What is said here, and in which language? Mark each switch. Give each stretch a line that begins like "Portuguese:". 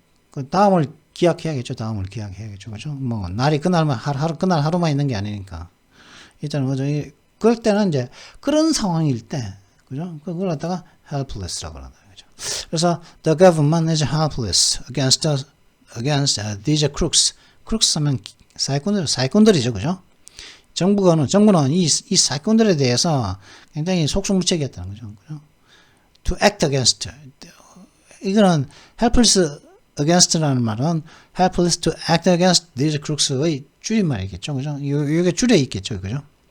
Korean: 그 다음을 기약해야겠죠. 그죠? 뭐 날이 그날 하루만 있는 게 아니니까. 일단은 그죠? 그럴 때는 이제 그런 상황일 때 그죠? 그걸 갖다가 helpless라고 한다. 그래서
English: the government is helpless against these crooks.
Korean: crooks 하면 사기꾼들이죠, 그죠? 정부는 이 사기꾼들에 대해서 굉장히 속수무책이었다는 거죠, 그죠?
English: To act against.
Korean: 이거는 helpless against라는 말은
English: helpless to act against these crooks
Korean: 의 줄임말이겠죠, 그죠? 이게 줄에 있겠죠, 그죠?